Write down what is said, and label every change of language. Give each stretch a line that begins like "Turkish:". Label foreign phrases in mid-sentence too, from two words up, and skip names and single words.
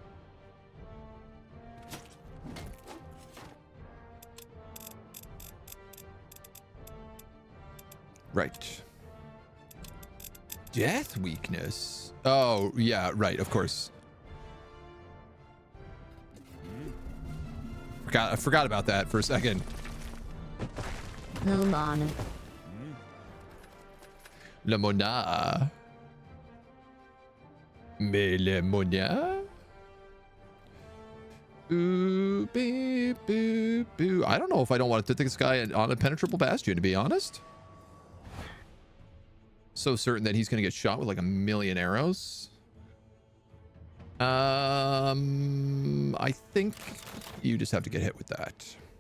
English: Right. Death weakness. Oh, yeah, right, of course. I forgot about that for a second. Lumana. La Mona. Mais le Mona? Boo, boo, boo, boo. I don't know if I don't want to take this guy on a penetrable bastion, to be honest. So certain that he's going to get shot with like 1,000,000 arrows. I think you just have to get hit with that.